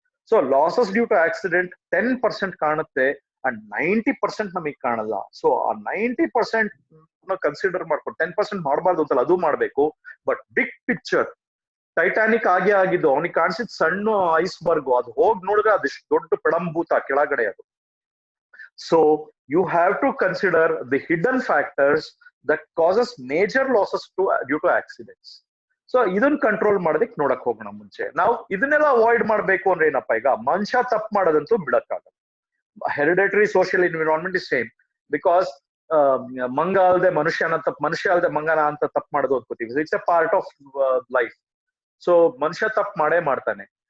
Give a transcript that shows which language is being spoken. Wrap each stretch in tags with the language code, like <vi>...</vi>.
<en>so losses due to accident 10%</en> <kn>ಕಾಣುತ್ತೆ</kn> <en>and 90%</en> <kn>ನಮಗೆ ಕಾಣಲ್ಲ. ಸೊ ಆ 90% ಕನ್ಸಿಡರ್ ಮಾಡ್ಕೊಂಡು 10% ಮಾಡಬಾರ್ದು ಅಂತಲ್ಲ, ಅದು ಮಾಡ್ಬೇಕು. ಬಟ್ ಬಿಗ್ ಪಿಕ್ಚರ್, ಟೈಟಾನಿಕ್ ಆಗೇ ಆಗಿದ್ದು, ಅವನಿಗೆ ಕಾಣಿಸಿದ್ ಸಣ್ಣ ಐಸ್ಬರ್ಗ್, ಅದು ಹೋಗಿ ನೋಡಿದ್ರೆ ಅದಿಷ್ಟು ದೊಡ್ಡ ಪಡಂಭೂತ ಕೆಳಗಡೆ ಅದು.</kn> <en>So you have to consider the hidden factors that causes major losses due to accidents.</en> <kn>So ಇದನ್ನ ಕಂಟ್ರೋಲ್ ಮಾಡೋದಕ್ಕೆ ನೋಡಕ್ ಹೋಗೋಣ. ಮುಂಚೆ ನಾವು ಇದನ್ನೆಲ್ಲ ಅವಾಯ್ಡ್ ಮಾಡ್ಬೇಕು ಅಂದ್ರೆ ಏನಪ್ಪಾ, ಈಗ ಮನುಷ್ಯ ತಪ್ಪು ಮಾಡೋದಂತೂ ಬಿಡಕ್ಕಾಗಲ್ಲ.</kn> <en>Hereditary social environment is same.</en> <kn>Because ಮಂಗ ಅಲ್ದೆ ಮನುಷ್ಯನ ತಪ್ಪು, ಮನುಷ್ಯ ಅಲ್ದೆ ಮಂಗನ ಅಂತ ತಪ್ಪು ಮಾಡೋದು ಅನ್ಕೋತೀವಿ.</kn> <en>It's a part of life. So</en> <kn>ಮನುಷ್ಯ ತಪ್ಪು ಮಾಡೇ ಮಾಡ್ತಾನೆ.</kn>